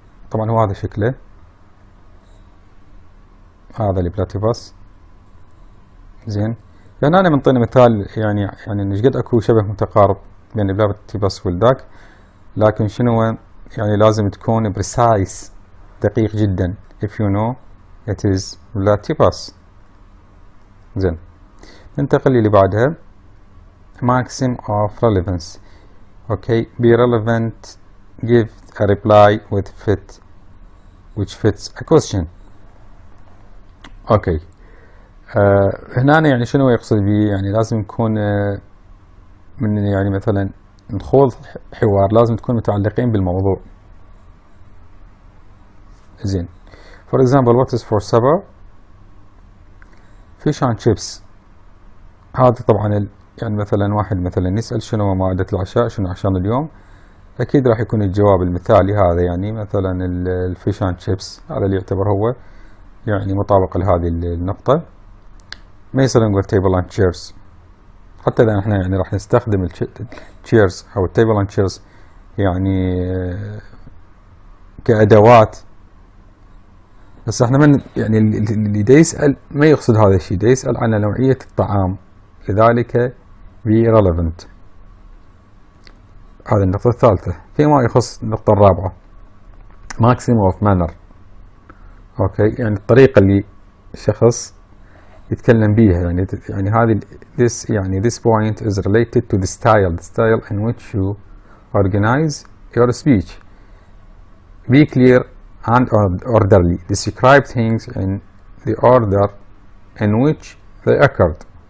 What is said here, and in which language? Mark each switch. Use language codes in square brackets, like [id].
[ar] طبعا هو هذا شكله، هذا البلاتيبوس. زين، لان انا منطينا مثال يعني ايش قد اكو شبه متقارب بين البلاتيبوس والداك، لكن شنو يعني لازم تكون precise دقيق جدا. [en] if you know it is platypus. [ar] زين، ننتقل للي بعدها [en] maxim of relevance. okay, be relevant, give a reply with which fits a question. [ar] okay, هنا يعني شنو يقصد به؟ يعني لازم يكون من يعني مثلا نخوض حوار لازم تكون متعلقين بالموضوع. زين، [en] for example, what is for supper? fish and chips. [ar] هذا طبعا يعني مثلا واحد مثلا يسأل شنو مائدة العشاء، شنو عشان اليوم، أكيد راح يكون الجواب المثالي هذا، يعني مثلا الفيش اند شيبس، هذا اللي يعتبر هو يعني مطابق لهذه النقطة. ما يصير نقول [en] table and chairs، [ar] حتى إذا احنا يعني راح نستخدم التشيرز أو التيبل اند تشيرز يعني كأدوات، بس احنا من يعني اللي دا يسأل ما يقصد هذا الشيء، دا يسأل عن نوعية الطعام، لذلك [en] be relevant. [ar] هذه النقطة الثالثة. فيما يخص النقطة الرابعة [en] maximum of manner. [ar] اوكي، يعني الطريقة اللي شخص يتكلم بيها، يعني هذه [en] this point is related to the style in which you organize your speech. Be clear and orderly. Describe things in the order in which they occurred.